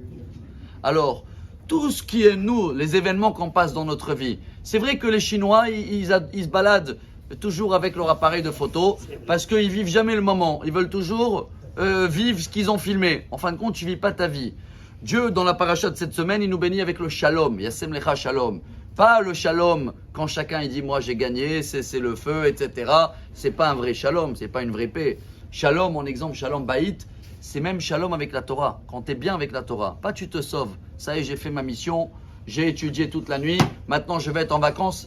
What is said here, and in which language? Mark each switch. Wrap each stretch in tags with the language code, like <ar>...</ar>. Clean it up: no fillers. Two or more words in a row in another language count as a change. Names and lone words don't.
<fr>Alors, tout ce qui est nous, les événements qu'on passe dans notre vie, c'est vrai que les Chinois, ils se baladent toujours avec leur appareil de photo parce qu'ils vivent jamais le moment. Ils veulent toujours vivre ce qu'ils ont filmé. En fin de compte, tu vis pas ta vie. Dieu, dans la paracha de cette semaine, il nous bénit avec le shalom.</fr> <he>ישם לך שלום.</he> <fr>Pas le shalom quand chacun il dit moi j'ai gagné, c'est le feu, etc. C'est pas un vrai shalom, c'est pas une vraie paix. Shalom, en exemple,</fr> <he>שלום בית,</he> <fr>c'est même shalom avec la Torah. Quand tu es bien avec la Torah, pas tu te sauves. Ça y est, j'ai fait ma mission, j'ai étudié toute la nuit, maintenant je vais être en vacances.</fr>